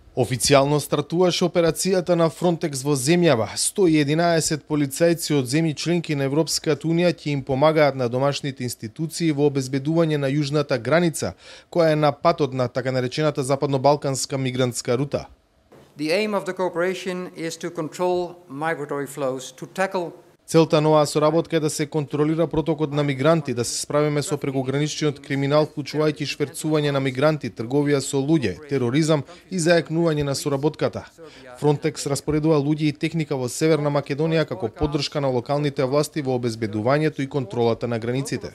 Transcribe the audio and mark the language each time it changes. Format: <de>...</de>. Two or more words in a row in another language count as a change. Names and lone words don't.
<mk>Официјално стартуваше операцијата на Фронтекс во земјава. 111 полицајци од земји членки на Европската унија ќе им помагаат на домашните институции во обезбедување на јужната граница, која е на патот на така наречената западно-балканска мигрантска рута.</mk> <en>The aim of the cooperation is to control migratory flows, to tackle.</en> <mk>Целта на оваа соработка е да се контролира протокот на мигранти, да се справиме со прекограничниот криминал, вклучувајќи шверцување на мигранти, трговија со луѓе, тероризам и зајакнување на соработката. Фронтекс распоредува луѓе и техника во Северна Македонија како поддршка на локалните власти во обезбедувањето и контролата на границите.</mk>